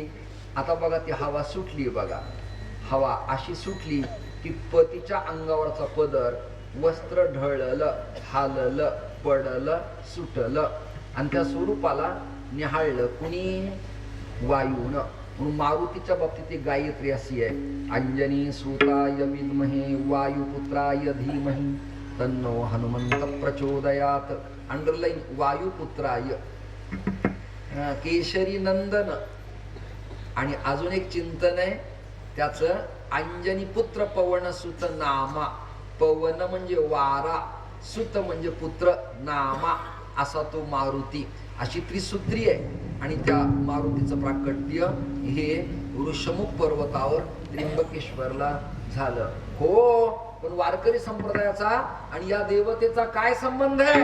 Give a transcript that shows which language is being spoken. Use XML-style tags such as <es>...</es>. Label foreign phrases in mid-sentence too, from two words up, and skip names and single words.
<mr>आता बघा ती हवा सुटली, बघा हवा अशी सुटली की पतीच्या अंगावरचा पदर वस्त्र ढळलं, हाललं, पडलं, सुटलं आणि त्या स्वरूपाला निहाळलं कुणी? वायूनं. म्हणून मारुतीच्या बाबतीत एक गायत्री अशी आहे,</mr> <sa>अंजनी सुताय विद्महे वायुपुत्राय धीमहि तन्नो हनुमंत प्रचोदयात.</sa> <mr>अंडरलाईन वायुपुत्राय, केशरी नंदन. आणि अजून एक चिंतन आहे त्याचं,</mr> <awa>अंजनी पुत्र पवन सुत नामा.</awa> <mr>पवन म्हणजे वारा, सुत म्हणजे पुत्र, नामा असा तो मारुती. अशी त्रिसूत्री आहे. आणि त्या मारुतीचं प्राकट्य हे ऋषमुख पर्वतावर त्र्यंबकेश्वरला झालं. हो, पण वारकरी संप्रदायाचा आणि या देवतेचा काय संबंध आहे?</mr>